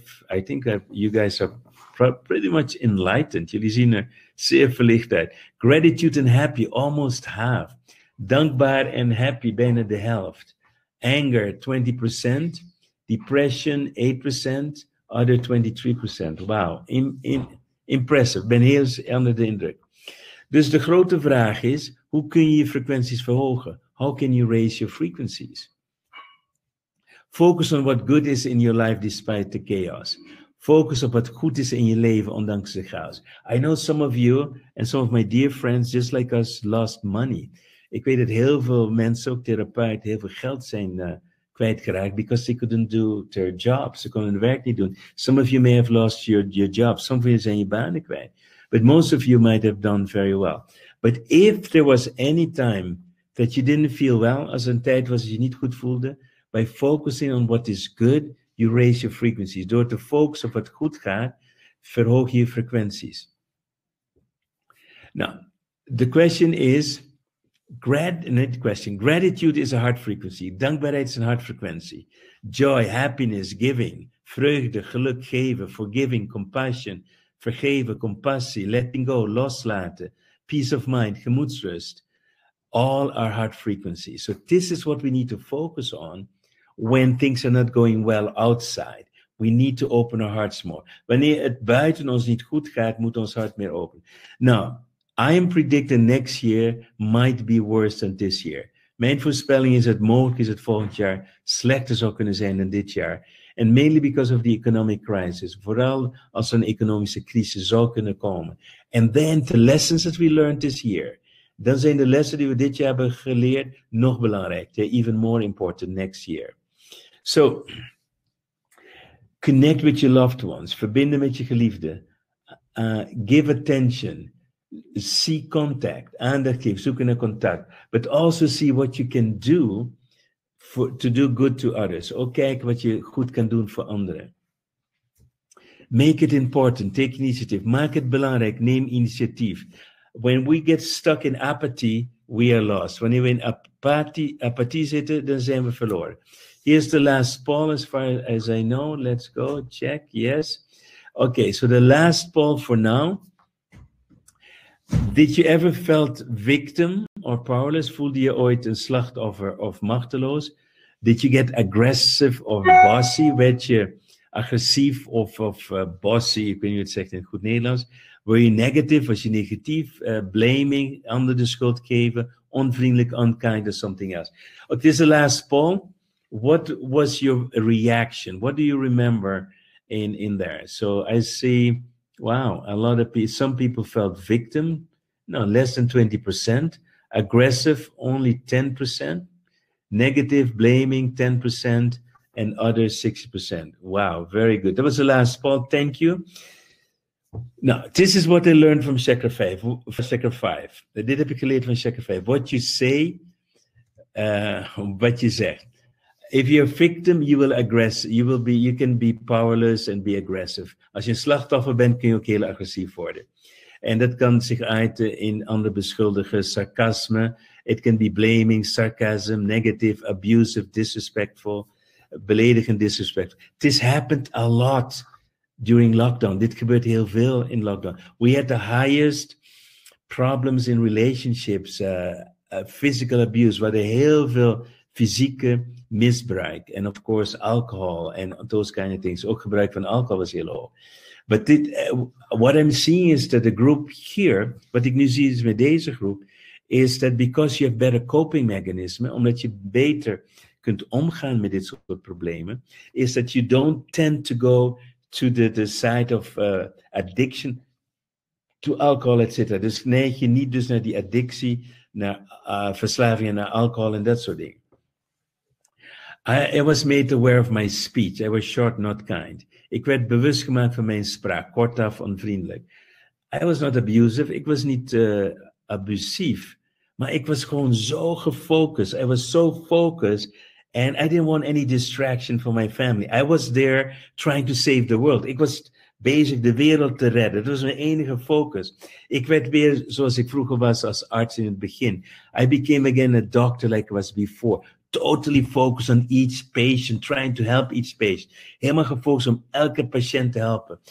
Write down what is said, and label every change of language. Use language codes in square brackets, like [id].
[en] I think you guys are pretty much enlightened. [nl] Jullie zien er zeer verlicht uit. [en] Gratitude and happy, almost half. [nl] Dankbaar en happy, bijna de helft. [en] Anger, 20%. Depression, 8%. Other, 23%. Wow, impressive. [nl] Ben heel onder de indruk. Dus de grote vraag is, hoe kun je je frequenties verhogen? [en] How can you raise your frequencies? Focus on what good is in your life despite the chaos. [nl] Focus op wat goed is in je leven ondanks de chaos. [en] I know some of you and some of my dear friends, just like us, lost money. [nl] Ik weet dat heel veel mensen, ook therapeuten, heel veel geld zijn kwijtgeraakt [en] because they couldn't do their jobs. [nl] Ze konden hun werk niet doen. [en] Some of you may have lost your job. Some of you [nl] zijn je banen kwijt. [en] But most of you might have done very well. But if there was any time that you didn't feel well, [nl] als er een tijd was dat je niet goed voelde, [en] by focusing on what is good, you raise your frequencies. [nl] Door te focussen op wat goed gaat, verhoog je frequenties. [en] Now, the question is, gratitude is a heart frequency. [nl] Dankbaarheid is een hartfrequentie. [en] Joy, happiness, giving, [nl] vreugde, geluk geven, [en] forgiving, compassion, [nl] vergeven, compassie, [en] letting go, [nl] loslaten, [en] peace of mind, [nl] gemoedsrust. [en] All are heart frequencies. So this is what we need to focus on when things are not going well outside. We need to open our hearts more. [nl] Wanneer het buiten ons niet goed gaat, moet ons hart meer open. [en] Now, I am predicting next year might be worse than this year. [nl] Mijn voorspelling is dat mogelijk is het volgend jaar slechter zou kunnen zijn dan dit jaar. [en] And mainly because of the economic crisis. [nl] Vooral als er een economische crisis zou kunnen komen. [en] And then the lessons that we learned this year. [nl] Dan zijn de lessen die we dit jaar hebben geleerd nog belangrijk. [en] They're even more important next year. So, connect with your loved ones. [nl] Verbinden met je geliefde. [en] Give attention. [nl] See contact, aandacht geven, zoeken naar contact. [en] But also see what you can do to do good to others. [nl] Ook kijken wat je goed kan doen voor anderen. [en] Make it important, take initiative. [nl] Maak het belangrijk, neem initiatief. [en] When we get stuck in apathy, we are lost. [nl] Wanneer we in apathie zitten, dan zijn we verloren. [en] Here's the last poll as far as I know. Let's go, check, yes. Okay, so the last poll for now. Did you ever felt victim or powerless? [nl] Voelde je ooit een slachtoffer of machteloos? [en] Did you get aggressive or bossy? [nl] Werd je agressief of bossy? Ik weet niet hoe het zegt in het goed Nederlands. [en] Were you negative? [nl] Was je negatief? [en] Blaming, [nl] anderen de schuld geven? Onvriendelijk, [en] unkind or something else? Okay, this is the last poll. What was your reaction? What do you remember in there? So I see, wow, a lot of people, some people felt victim, no, less than 20%, aggressive, only 10%, negative, blaming, 10%, and others 60%. Wow, very good. That was the last poll. Thank you. Now, this is what I learned from Chakra 5. Chakra 5. [nl] Dit heb ik geleerd van Chakra 5. [en] What you say, [nl] wat je zegt. [en] If you're a victim, you will aggress. You can be powerless and be aggressive. [nl] Als je een slachtoffer bent, kun je ook heel agressief worden. En dat kan zich uiten in andere beschuldigen, sarcasme. [en] It can be blaming, sarcasm, negative, abusive, disrespectful, [nl] beledigend, [en] disrespectful. This happened a lot during lockdown. [nl] Dit gebeurt heel veel in lockdown. [en] We had the highest problems in relationships, physical abuse. [nl] We hadden heel veel fysieke misbruik. [en] And of course, alcohol and those kind of things. [nl] Ook gebruik van alcohol was heel hoog. [en] But what I'm seeing is that the group here, [nl] wat ik nu zie is met deze groep, [en] is that because you have better coping mechanisms, [nl] omdat je beter kunt omgaan met dit soort problemen, [en] is that you don't tend to go to the side of addiction to alcohol, etc. [nl] Dus neig je niet dus naar die addictie, naar verslavingen, naar alcohol en dat soort dingen. [en] I was made aware of my speech. I was short, not kind. [nl] Ik werd bewust gemaakt van mijn spraak, kortaf, onvriendelijk. [en] I was not abusive. [nl] Ik was niet abusief. Maar ik was gewoon zo gefocust. [en] I was so focused. And I didn't want any distraction from my family. I was there trying to save the world. [nl] Ik was bezig de wereld te redden. Dat was mijn enige focus. Ik werd weer zoals ik vroeger was als arts in het begin. [en] I became again a doctor like I was before. Totally focused on each patient, trying to help each patient. [nl] Helemaal gefocust om elke patiënt te helpen.